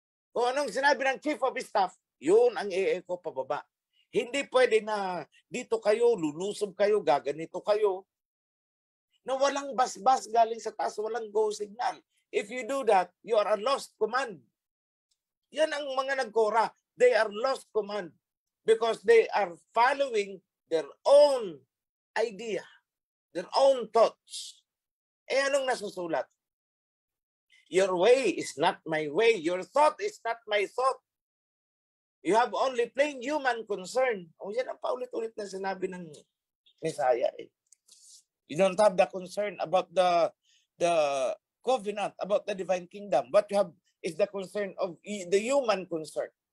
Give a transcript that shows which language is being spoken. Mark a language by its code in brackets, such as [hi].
[tl] Kung anong sinabi ng chief of staff, yun ang i-echo pababa. Hindi pwede na dito kayo, lulusob kayo, gaganito kayo. Na walang basbas galing sa taas, walang go signal. [en] If you do that, you are a lost command. [tl] Yan ang mga nagkora. [en] They are lost command because they are following their own idea, their own thoughts. [tl] Eh anong nasusulat? [en] Your way is not my way. Your thought is not my thought. You have only plain human concern. [tl] O yan ang paulit-ulit na sinabi ng Messiah. [en] You don't have the concern about the covenant, about the divine kingdom. What you have is the concern of the human concern.